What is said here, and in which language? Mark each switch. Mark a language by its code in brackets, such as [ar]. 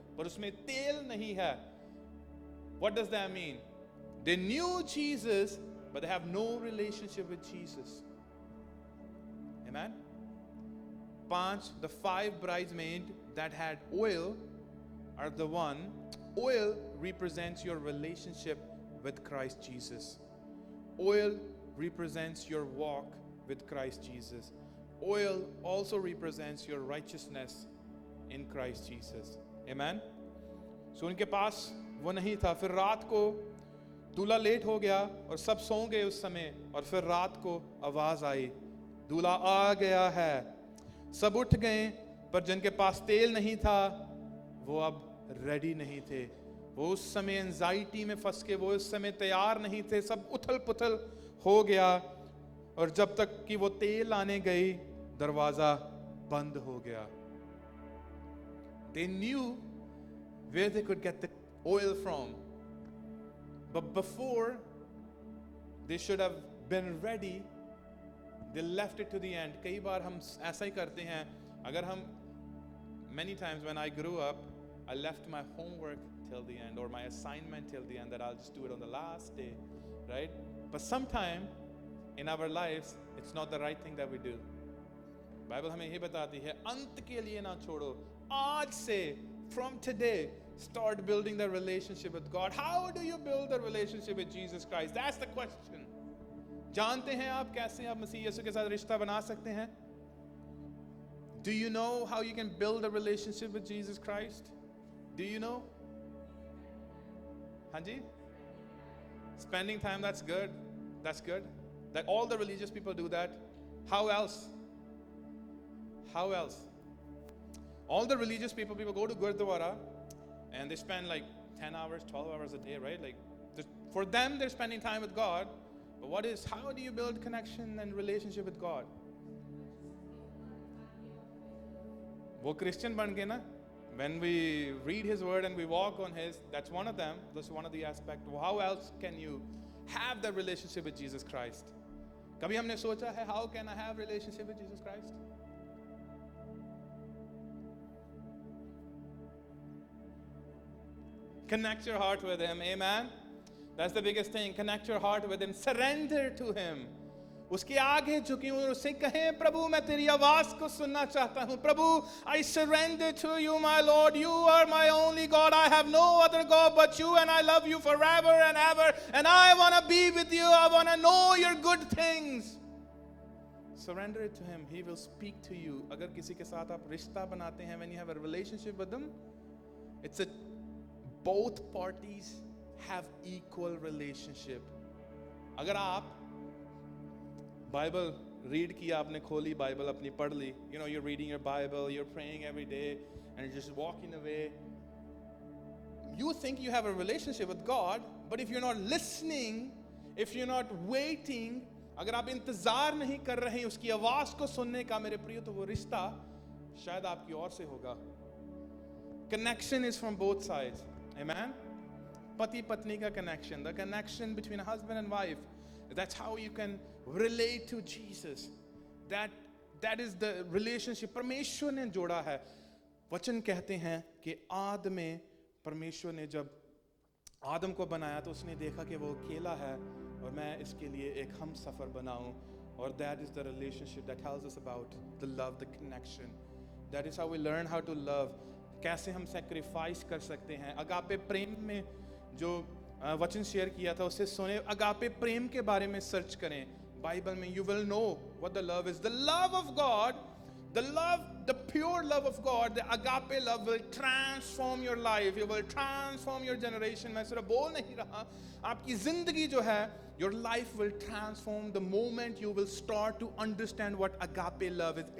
[hi] पर उसमें तेल नहीं है. [en] What does that mean? They knew Jesus, but they have no relationship with Jesus. Amen? The 5 bridesmaids that had oil are the one. Oil represents your relationship with Christ Jesus. Oil represents your walk with Christ Jesus. Oil also represents your righteousness in Christ Jesus. Amen? [hi] So उनके पास वो नहीं था. फिर रात को दूल्हा late हो गया और सब सो गए उस समय. और फिर रात को आवाज आई, दूल्हा आ गया है. सब उठ गए, पर जिनके पास तेल नहीं था वो अब रेडी नहीं थे. वो उस समय एंजाइटी में फंस के, वो उस समय तैयार नहीं थे. सब उथल पुथल हो गया. और जब तक कि वो तेल लाने गई, दरवाजा बंद हो गया. [en] They knew where they could get the oil from, but before they should have been ready, they left it to the end. [hi] कई बार हम ऐसा ही करते हैं. अगर हम, [en] many times when I grew up, I left my homework till the end, or my assignment till the end, that I'll just do it on the last day, right? But sometime in our lives, it's not the right thing that we do. [hi] Bible हमें ये बताती है, अंत के लिए ना छोड़ो. आज से, [en] from today, start building the relationship with God. How do you build the relationship with Jesus Christ? That's the question. [hi] जानते हैं आप कैसे आप मसीह यीशु के साथ रिश्ता बना सकते हैं? [en] Do you know how you can build a relationship with Jesus Christ? Do you know? [hi] हाँ जी? [en] Spending time, that's good. That's good. That all the religious people do that. How else? How else? All the religious people go to Gurdwara and they spend like 10 hours, 12 hours a day, right? Like, for them, they're spending time with God. But how do you build connection and relationship with God? [hi] वो Christian बन गए ना? [en] When we read His Word and we walk on His, that's one of them. That's one of the aspects. How else can you have that relationship with Jesus Christ? [hi] कभी हमने सोचा है, [en] how can I have relationship with Jesus Christ? Connect your heart with Him. Amen? That's the biggest thing. Connect your heart with Him. Surrender to Him. [hi] उसके आगे झुकी और उससे कहें, प्रभु मैं तेरी आवाज को सुनना चाहता हूँ. [en] प्रभु, I surrender to you, my Lord. You are my only God. I have no other God but you, and I love you forever and ever. And I want to be with you. I want to know your good things. Surrender it to Him. He will speak to you. [hi] अगर किसी के साथ आप रिश्ता बनाते हैं, [en] when you have a relationship with Him, it's a both parties have equal relationship. [hi] अगर आप बाइबल रीड किया, आपने खोली बाइबल अपनी पढ़ ली, [en] you know, you're reading your Bible, you're praying every day, and you're just walking away. You think you have a relationship with God, but if you're not listening, if you're not waiting, [hi] अगर आप इंतजार नहीं कर रहे हैं उसकी आवाज को सुनने का, मेरे प्रिय, तो वो रिश्ता शायद आपकी ओर से होगा. [en] Connection is from both sides. Amen? [hi] Pati patni ka connection, [en] the connection between a husband and wife. That's how you can relate to Jesus. That is the relationship [hi] परमेश्वर ने जोड़ा है. वचन कहते हैं कि आदम में परमेश्वर ने जब आदम को बनाया तो उसने देखा कि वो अकेला है और मैं इसके लिए एक हम सफर बनाऊं. [en] और that is the relationship that tells us about the love, the connection. That is how we learn how to love. [hi] कैसे हम sacrifice कर सकते हैं. अगापे प्रेम में जो वचन शेयर किया था उससे सुने. अगापे प्रेम के बारे में सर्च करें बाइबल में. [en] You will know what the love is. The love of God, the pure love of God, the agape love will transform your life. It will transform your generation. [hi] मैं सिर्फ बोल नहीं रहा, आपकी जिंदगी जो है, [en] your life will transform the moment you will start to understand what agape love is.